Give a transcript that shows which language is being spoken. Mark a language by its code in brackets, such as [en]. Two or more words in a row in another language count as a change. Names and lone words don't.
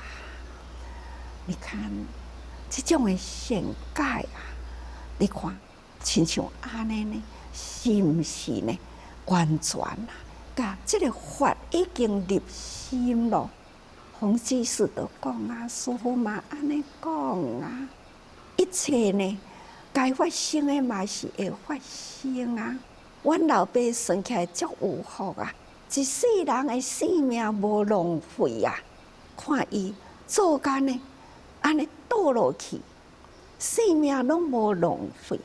[nan] 你看，这种的善解啊！你看，亲像安尼呢，是毋是呢？完全啊，甲这个法已经入心咯。洪居士就讲啊，师父嘛安尼讲啊，一切呢，该发生的嘛是会发生啊。阮老爸算起来足有福啊，一世人的生命无浪费啊。看伊做干呢，安尼倒落去，生命拢无浪费。